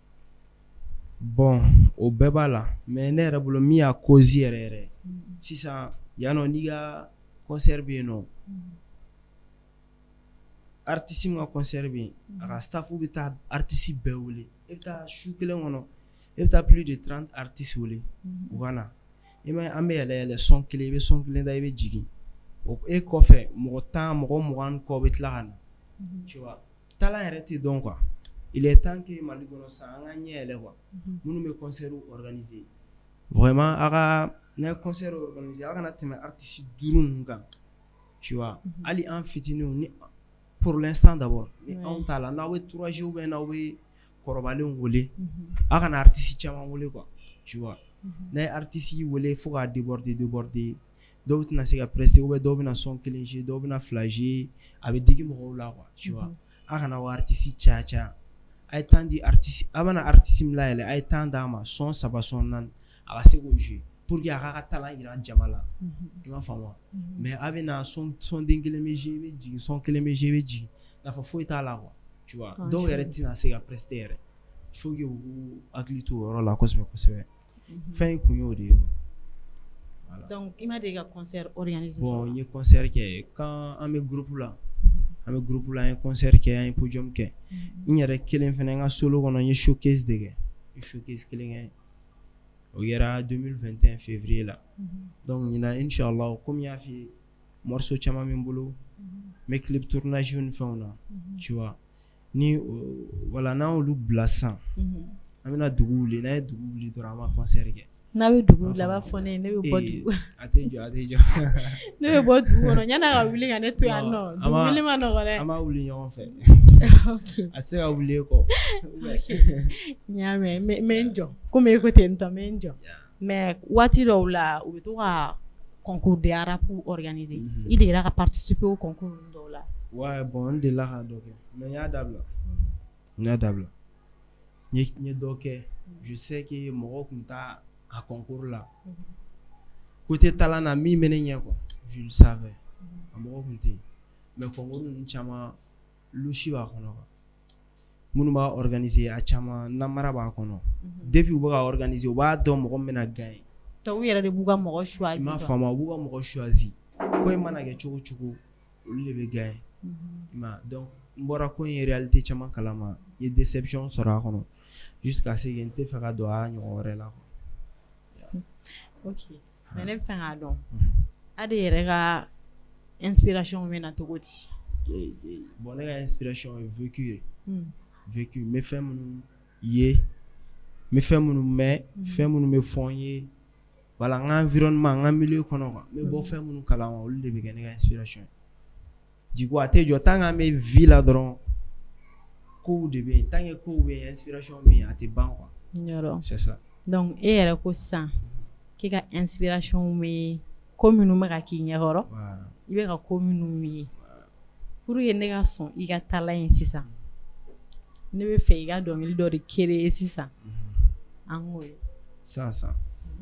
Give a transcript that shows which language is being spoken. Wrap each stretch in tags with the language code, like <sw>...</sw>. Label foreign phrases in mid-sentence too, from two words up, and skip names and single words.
<bm>bon o bɛɛ b'a la mais ne yɛrɛ bolo min y'a cause yɛrɛ sisan yanɔ n'i ka concert bɛ yen nɔ artiste min ka concert bɛ yen a ka staff bɛ taa artiste bɛɛ wele e bɛ taa su kelen kɔnɔ e bɛ taa</bm> <fr>plus de 30 artistes</fr> <bm>wele u ka na i ma an bɛ yɛlɛ son kelen i bɛ son kelen da i bɛ jigin e kɔfɛ mɔgɔ 10 mɔgɔ 20 kɔ bɛ tila ka na</bm> <fr>tu vois</fr> <bm>talent yɛrɛ tɛ dɔn</bm> <fr>quoi il est temps que</fr> <bm>Mali kɔnɔ san an ka ɲɛ yɛlɛ quoi minnu bɛ concert organiser vraiment a ka n'a ye concert organiser a kana tɛmɛ artiste 5 ninnu kan tu vois hali an fitininw ni</bm> <fr>pour l'instant d'abord</fr> <bm>ni anw t'a la n'aw bɛ 3G</bm> <fr>ou bien</fr> <bm>n'aw bɛ kɔrɔbalenw wele a kana artiste caman wele</bm> <fr>quoi tu vois</fr> <bm>n'a ye artiste wele fo k'a déborder dɔw tɛna se ka prester</bm> <fr>ou bien</fr> <bm>dɔw bɛna son kelen jouer dɔw bɛna fila jouer a bɛ digi mɔgɔw la</bm> <fr>quoi tu vois</fr> <bm>a kana o artiste caya a ye temps di artiste a bɛna artiste min layɛlɛ a ye temps d'a ma son 3 son 4 a ka se k'o jouer</bm> <fr>pour que</fr> <bm>a k'a ka talent yira jama la i m'a faamu wa mais a bɛna son den kelen bɛ jouer i bɛ jigin son kelen bɛ jouer i bɛ jigin nafa foyi t'a la</bm> <fr>quoi tu vois</fr> <bm>dɔw yɛrɛ tɛna se ka prester yɛrɛ</bm> <fr>il faut que</fr> <bm>u hakili to o yɔrɔ la kosɛbɛ fɛn in kun y'o de ye voilà donc i ma deli ka concert organiser bon n ye concert kɛ quand an bɛ groupe la an ye concert kɛ an ye podium kɛ n yɛrɛ kelen fɛnɛ n ka solo kɔnɔ n ye showcase de kɛ showcase kelen kɛ o kɛra 2021 février la donc ɲinan inchallah comme n y'a f'i ye morceau caman bɛ n bolo n bɛ clip tournage ni fɛnw na</bm> <fr>tu vois</fr> <bm>ni voilà n'an y'olu bila sisan an bɛna dugu wuli n'an ye dugu wuli dɔrɔn an b'a concert kɛ n'a bɛ dugu wuli a b'a fɔ ne ye ne bɛ bɔ dugu a tɛ jɔ ne bɛ bɔ dugu kɔnɔ yan'a ka wuli ka ne to yan nɔ dugu wuli ma nɔgɔ dɛ an b'a wuli ɲɔgɔn fɛ a tɛ se ka wuli e kɔ n y'a mɛn n bɛ n jɔ komi e ko ten tɔ n bɛ n jɔ mais waati dɔw la u bɛ to ka concours de rap organiser i degera ka participer o concours dɔw la</bm> <fr>ouais bon</fr> <bm>n delila ka dɔ kɛ mais n y'a dabila n ye dɔ kɛ</bm> <fr>je sais que</fr> <bm>mɔgɔw tun t'a a concours la côté talent na min bɛ ne ɲɛ quoi</bm> <fr>je le savais</fr> <bm>a mɔgɔ tun tɛ yen mais concours ninnu caman lusi b'a kɔnɔ quoi minnu b'a organiser a caman namara b'a kɔnɔ depuis u bɛ ka organiser u b'a dɔn mɔgɔ min bɛna gagner u yɛrɛ de b'u ka mɔgɔ choisir i m'a faamu u b'u ka mɔgɔ choisir ko in mana kɛ cogo o cogo olu de bɛ gagner i m'a donc n bɔra ko in ye réalité caman kalama n ye déception sɔrɔ a kɔnɔ</bm> <fr>jusqu'à ce que</fr> <bm>n tɛ fɛ ka don a ɲɔgɔn wɛrɛ la quoi. Ok mais ne bɛ fɛ k'a dɔn a de yɛrɛ ka inspiration bɛ na cogo di bon ne ka inspiration ye vécu n bɛ fɛn minnu ye n bɛ fɛn minnu mɛn fɛn minnu bɛ fɔ n ye voilà n ka environnement n ka milieu kɔnɔ quoi n bɛ bɔ fɛn minnu kalama olu de bɛ kɛ ne ka inspiration ye</bm> <fr>du coup</fr> <bm>a tɛ jɔ</bm> <fr>tant que</fr> <bm>an bɛ vie la dɔrɔn kow de bɛ yen</bm> <fr>tant que</fr> <bm>kow bɛ yen inspiration bɛ yen a tɛ ban</bm> <fr>quoi c'est ça</fr> <bm>donc e yɛrɛ ko sisan k'i ka inspiration bɛ ko minnu bɛ ka k'i ɲɛkɔrɔ i bɛ ka ko minnu ye</bm> <fr>pour que</fr> <bm>ne ka sɔn i ka talent ye sisan ne bɛ fɛ i ka dɔnkili dɔ de créer sisan an k'o ye</bm>